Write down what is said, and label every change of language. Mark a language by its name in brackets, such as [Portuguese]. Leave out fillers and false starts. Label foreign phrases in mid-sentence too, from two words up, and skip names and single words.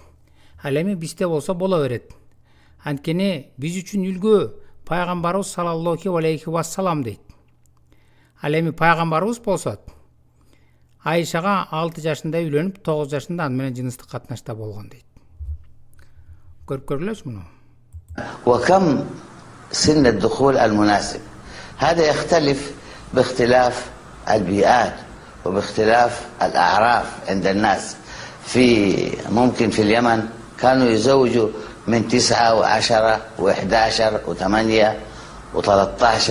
[Kyrgyz] Ал эми бизде болсо боло берет. Анткени биз үчүн үлгү пайгамбарыбыз [Arabic] صلى الله عليه وسلم [Kyrgyz] дейт. Ал эми пайгамбарыбыз болсо Айшага 6 жашында үйлөнүп, 9 жашында аны менен жыныстык катнашта болгон дейт. Көрүп көргүлөчү муну. [Arabic] وكم سن الدخول المناسب؟ هذا يختلف باختلاف البيئات وباختلاف الأعراف عند الناس. ممكن في اليمن كانوا يزوجوا من 9 و10 و11 و8 و13.